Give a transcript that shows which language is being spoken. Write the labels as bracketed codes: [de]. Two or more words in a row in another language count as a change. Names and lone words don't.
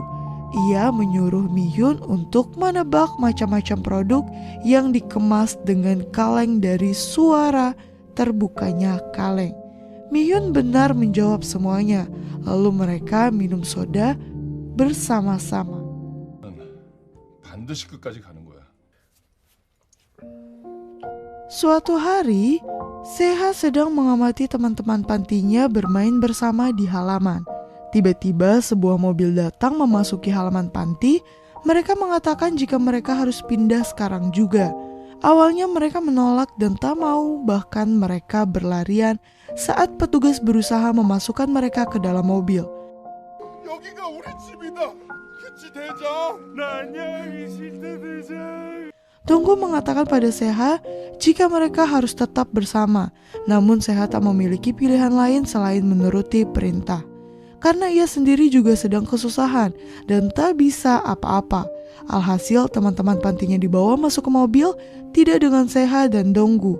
[id] Ia menyuruh Mihyun untuk menebak macam-macam produk yang dikemas dengan kaleng dari suara terbukanya kaleng. Mihyun benar menjawab semuanya, lalu mereka minum soda bersama-sama. [ko] 반드시 끝까지 가는 거야. [id] Suatu hari, Seha sedang mengamati teman-teman pantinya bermain bersama di halaman. Tiba-tiba sebuah mobil datang memasuki halaman panti. Mereka mengatakan jika mereka harus pindah sekarang juga. Awalnya mereka menolak dan tak mau, bahkan mereka berlarian saat petugas berusaha memasukkan mereka ke dalam mobil. [ko] 여기가 우리 집이다. 그치 대장. 나 안녕하기 싫다 대장. [id] Donggu mengatakan pada Seha jika mereka harus tetap bersama. Namun Seha tak memiliki pilihan lain selain menuruti perintah. Karena ia sendiri juga sedang kesusahan dan tak bisa apa-apa. Alhasil teman-teman pantinya dibawa masuk ke mobil, tidak dengan Seha dan Donggu.